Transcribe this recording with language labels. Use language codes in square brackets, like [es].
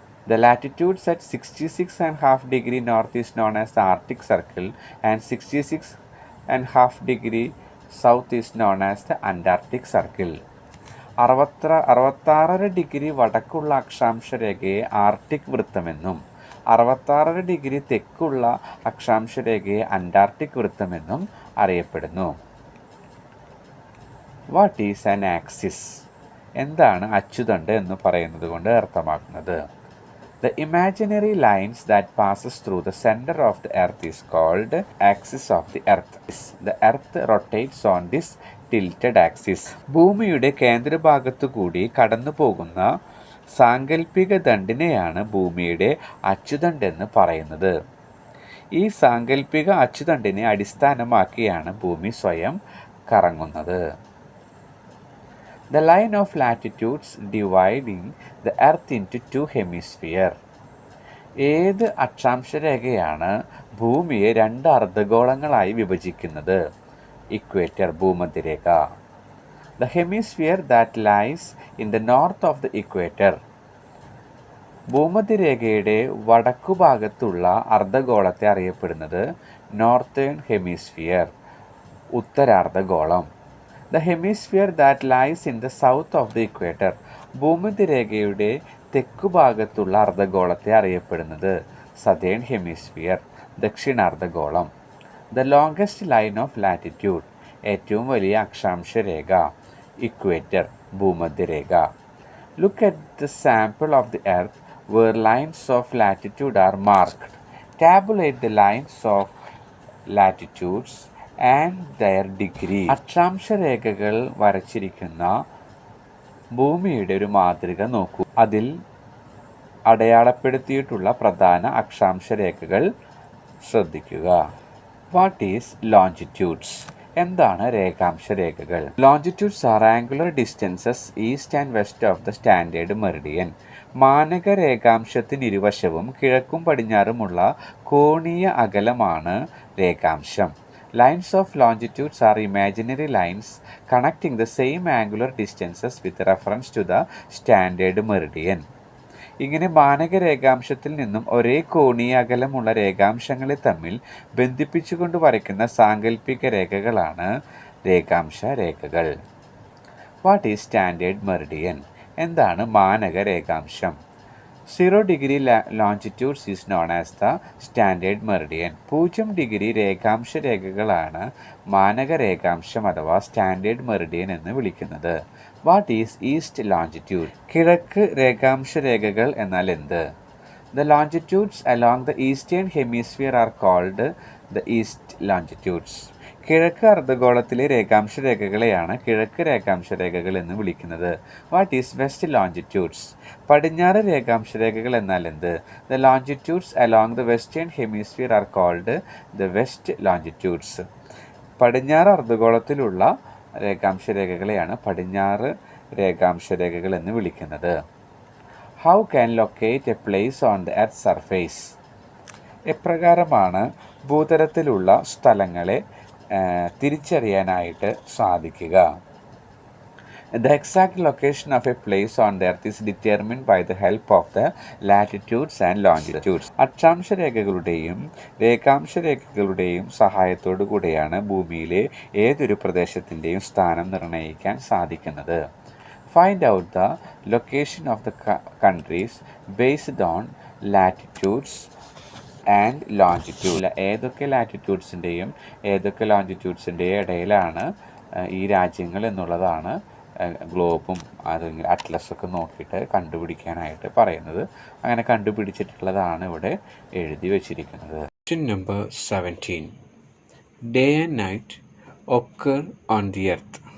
[en] The latitudes at 66.5 degree north is known as the Arctic Circle and 66.5 degree south is known as the Antarctic Circle. [ml] 66 degree വടക്കുള്ള അക്ഷാംശരേഖയെ Arctic വൃത്തമെന്നും 66 degree തെക്കുള്ള അക്ഷാംശരേഖയെ Antarctic വൃത്തമെന്നും അറിയപ്പെടുന്നു. [en] What is an axis? [ml] എന്താണ് അച്ചുതണ്ട് എന്ന് പറയുന്നത് കൊണ്ട് അർത്ഥമാക്കുന്നത്? [en] The imaginary lines that passes through the center of the earth is called axis of the earth. The earth rotates on this tilted axis. [ml] ഭൂമിയുടെ കേന്ദ്രഭാഗത്തു കൂടി കടന്നു പോകുന്ന സാങ്കല്പിക ദണ്ഡിനെയാണ് ഭൂമിയുടെ അച്ചുതണ്ടെന്ന് പറയുന്നത്. ഈ സാങ്കല്പിക അച്ചുതണ്ടിനെ അടിസ്ഥാനമാക്കിയാണ് ഭൂമി സ്വയം കറങ്ങുന്നത്. [en] The line of latitudes dividing the earth into two hemispheres. [ml] ഏത് അക്ഷാംശരേഖയാണ് ഭൂമിയെ രണ്ട് അർദ്ധഗോളങ്ങളായി വിഭജിക്കുന്നത്? Equator, ഭൂമധ്യരേഖ. [en] The hemisphere that lies in the north of the equator. [ml] ഭൂമധ്യരേഖയുടെ വടക്കുഭാഗത്തുള്ള അർദ്ധഗോളത്തെ അറിയപ്പെടുന്നത് northern hemisphere, ഉത്തരാർദ്ധഗോളം. [en] The hemisphere that lies in the south of the equator. [ml] ഭൂമധ്യരേഖയുടെ തെക്കുഭാഗത്തുള്ള അർദ്ധഗോളത്തെ അറിയപ്പെടുന്നത് southern hemisphere, ദക്ഷിണാർദ്ധഗോളം. [en] The longest line of latitude. [ml] ഏറ്റവും വലിയ അക്ഷാംശരേഖ equator, ഭൂമധ്യരേഖ. [en] Look at the sample of the earth where lines of latitude are marked. Tabulate the lines of latitudes and their degree. [ml] അക്ഷാംശരേഖകൾ വരച്ചിരിക്കുന്ന ഭൂമിയുടെ ഒരു മാതൃക നോക്കൂ. അതിൽ അടയാളപ്പെടുത്തിയിട്ടുള്ള പ്രധാന അക്ഷാംശരേഖകൾ ശ്രദ്ധിക്കുക. [en] What is longitudes? [ml] എന്താണ് രേഖാംശരേഖകൾ? [en] Longitudes are angular distances east and west of the standard meridian. [ml] മാനക രേഖാംശത്തിന് ഇരുവശവും കിഴക്കും പടിഞ്ഞാറുമുള്ള കോണീയ അകലമാണ് രേഖാംശം. [en] Lines of longitudes are imaginary lines connecting the same angular distances with reference to the standard meridian. [ml] ഇങ്ങനെ മാനക രേഖാംശത്തിൽ നിന്നും ഒരേ കോണീയ അകലമുള്ള രേഖാംശങ്ങളെ തമ്മിൽ ബന്ധിപ്പിച്ചുകൊണ്ട് വരയ്ക്കുന്ന സാങ്കല്പിക രേഖകളാണ് രേഖാംശ രേഖകൾ. [en] What is standard meridian? [ml] എന്താണ് മാനക രേഖാംശം? [en] 0 degree longitudes is known as the standard meridian. [ml] 0 degree രേഖാംശ രേഖകളാണ് മാനക രേഖാംശം അഥവാ സ്റ്റാൻഡേർഡ് മെറിഡിയൻ എന്ന് വിളിക്കുന്നത്. [en] What is east longitude? [ml] കിഴക്ക് രേഖാംശ രേഖകൾ എന്നാൽ എന്ത്? [en] The longitudes along the eastern hemisphere are called the east longitudes. [ml] കിഴക്ക് അർദ്ധഗോളത്തിലെ രേഖാംശ രേഖകളെയാണ് കിഴക്ക് രേഖാംശ രേഖകൾ എന്ന് വിളിക്കുന്നത്. [en] What is west longitudes? [ml] പടിഞ്ഞാറ് രേഖാംശ രേഖകൾ എന്നാൽ എന്ത്? [en] The longitudes along the western hemisphere are called the west longitudes. [ml] പടിഞ്ഞാറ് അർദ്ധഗോളത്തിലുള്ള രേഖാംശ രേഖകളെയാണ് പടിഞ്ഞാറ് രേഖാംശ രേഖകൾ എന്ന് വിളിക്കുന്നത്. [en] How can locate a place on the earth's surface? [ml] എപ്രകാരമാണ് ഭൂതലത്തിലുള്ള സ്ഥലങ്ങളെ തിരിച്ചറിയാനായിട്ട് സാധിക്കുക. [en] The exact location of a place on the earth is determined by the help of the latitudes and longitudes. [ml] അക്ഷാംശരേഖകളുടെയും രേഖാംശരേഖകളുടെയും സഹായത്തോടു കൂടിയാണ് ഭൂമിയിലെ ഏതൊരു പ്രദേശത്തിൻ്റെയും സ്ഥാനം നിർണ്ണയിക്കാൻ സാധിക്കുന്നത്. [en] Find out the location of the countries based on latitudes and longitude. [ml] ഏതൊക്കെ ലാറ്റിറ്റ്യൂഡ്സിൻ്റെയും ഏതൊക്കെ ലോഞ്ചിറ്റ്യൂഡ്സിൻ്റെയും ഇടയിലാണ് ഈ രാജ്യങ്ങൾ എന്നുള്ളതാണ് ഗ്ലോബും അല്ലെങ്കിൽ അറ്റ്ലസൊക്കെ നോക്കിയിട്ട് കണ്ടുപിടിക്കാനായിട്ട് പറയുന്നത്. അങ്ങനെ കണ്ടുപിടിച്ചിട്ടുള്ളതാണ് ഇവിടെ എഴുതി വച്ചിരിക്കുന്നത്. [en] Question number 17. Day and night occur on the earth.